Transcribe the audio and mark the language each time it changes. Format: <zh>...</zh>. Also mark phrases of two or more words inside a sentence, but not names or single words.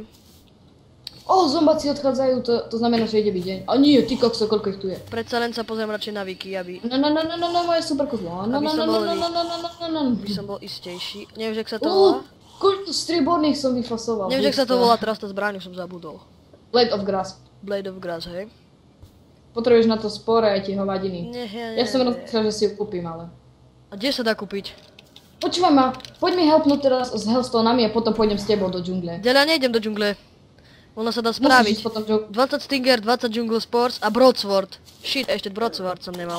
<sk>Zombaci odchádzajú, to znamená, že ide byť deň. A nie, ty kokso, koľko ich tu je. Predsa len sa pozriem radšej na Wiki, aby No, moje super kozlo. No, by som bol istejší. Neviem, že ak sa to volá. Koľko strieborných som vyfasoval. Neviem, že ak sa to volá, teraz tá zbraň už som zabudol. Blade of Grass. Blade of Grass, hej? Potrebuješ na to spore aj tie hovadiny. Nie. Ja som rozmýšľal, že si ju kúpim, ale... A kde sa dá kúpiť? Počúvaj ma, poď mi helpnúť teraz s hellstonami a potom pôjdem s tebou do džungle. Ja nejdem do džungle. Ona sa dá Musíš spraviť. ísť potom 20 Stinger, 20 Jungle Spores a Broadsword. Shit, ešte Broadsword som nemal.</sk>